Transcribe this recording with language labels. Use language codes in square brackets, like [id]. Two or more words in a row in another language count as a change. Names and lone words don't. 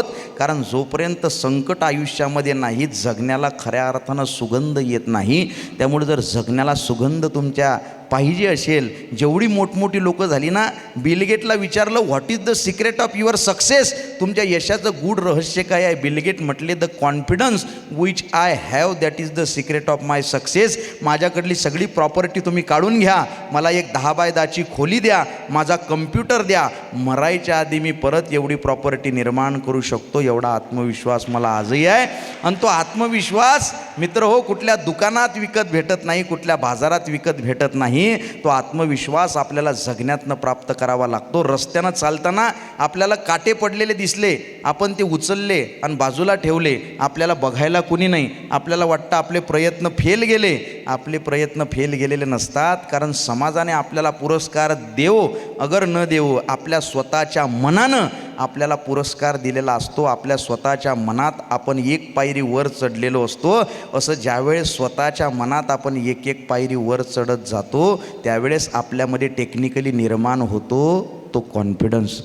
[mr] कारण जोपर्यंत संकट आयुष्यामध्ये नाही, जगण्याला खऱ्या अर्थानं सुगंध येत नाही. त्यामुळे जर जगण्याला सुगंध तुमच्या पाहिजे असेल, जेवढी मोठमोठी लोकं झाली ना, बिल गेटला विचारलं [en] what is the secret of your success, [mr] तुमच्या यशाचं गूढ रहस्य काय आहे? बिल गेट म्हटले [en] the confidence which I have, that is the secret of my success. [mr] माझ्याकडली सगळी प्रॉपर्टी तुम्ही काढून घ्या, मला एक 10 बाय 10ची खोली द्या, माझा कम्प्युटर द्या, मरायच्या आधी मी परत एवढी प्रॉपर्टी निर्माण करू शकतो, एवढा आत्मविश्वास मला आजही आहे. आणि तो आत्मविश्वास मित्र हो कुठल्या दुकानात विकत भेटत नाही, कुठल्या बाजारात विकत भेटत नाही. तो आत्मविश्वास आपल्याला जगण्यातनं प्राप्त करावा लागतो. रस्त्यानं चालताना आपल्याला काटे पडलेले दिसले, आपण ते उचलले आणि बाजूला ठेवले, आपल्याला बघायला कुणी नाही, आपल्याला वाटतं आपले प्रयत्न फेल गेले. आपले प्रयत्न फेल गेलेले नसतात, कारण समाजाने आपल्याला पुरस्कार [hi] देवो अगर न देवो, [mr] आपल्या स्वतःच्या मनानं आपल्याला पुरस्कार दिलेला असतो. आपल्या स्वतःच्या मनात आपण एक पायरी वर चढलेलो असतो. असं ज्यावेळेस स्वतःच्या मनात आपण एक एक पायरी वर चढत जातो, त्यावेळेस आपल्यामध्ये टेक्निकली निर्माण होतो तो कॉन्फिडन्स.